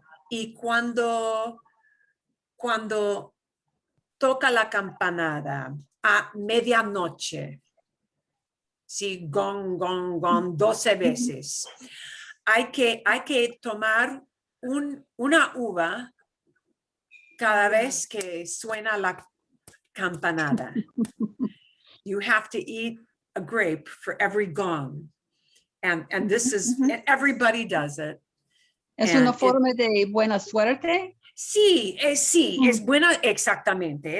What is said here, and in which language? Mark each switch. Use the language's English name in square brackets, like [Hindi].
[Spanish] Y cuando toca la campanada a medianoche, sí, gong, gong, gong, 12 veces. Hay que tomar una uva cada vez que suena la campanada. [English] You have to eat a grape for every gong. And this is, everybody does it. [Spanish] Es [English] And [Spanish] una forma de buena suerte. Sí, es buena, exactamente.